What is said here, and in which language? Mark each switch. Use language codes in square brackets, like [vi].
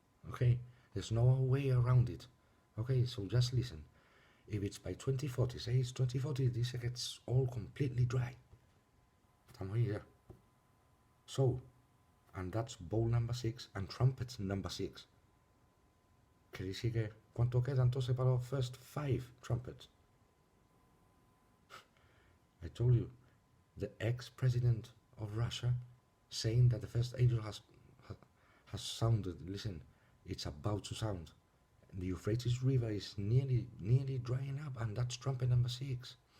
[en] Okay, there's no way around it. Okay, so just listen. If it's by 2040, say it's 2040, this gets all completely dry. [es] Estamos [en] here. So, and that's bowl number 6 and trumpet number 6. [es] ¿Qué dice que cuánto queda entonces para los [en] first 5 trumpets? I told you, the ex-president of Russia saying that the first angel has sounded. Listen, it's about to sound. The Euphrates River is nearly drying up, and that's trumpet number 6.